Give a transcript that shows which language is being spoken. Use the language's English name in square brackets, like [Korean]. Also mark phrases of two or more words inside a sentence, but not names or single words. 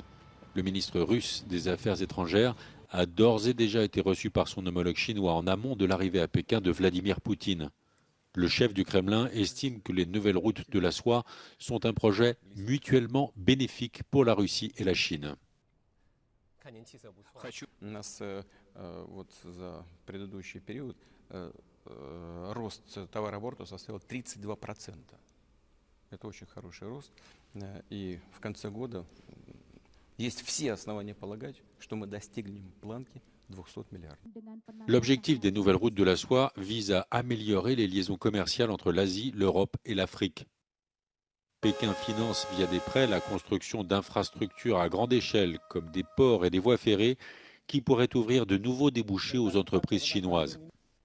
[French] Le ministre russe des Affaires étrangères a d'ores et déjà été reçu par son homologue chinois en amont de l'arrivée à Pékin de Vladimir Poutine. Le chef du Kremlin estime que les nouvelles routes de la soie sont un projet mutuellement bénéfique pour la Russie et la Chine. [Russian] Рост товарооборота составил 32%. Это очень хороший рост. И в конце года есть все основания полагать, что мы достигнем планки 200 миллиардов. [French] L'objectif des nouvelles routes de la soie vise à améliorer les liaisons commerciales entre l'Asie, l'Europe et l'Afrique. Pékin finance via des prêts la construction d'infrastructures à grande échelle comme des ports et des voies ferrées qui pourraient ouvrir de nouveaux débouchés aux entreprises chinoises.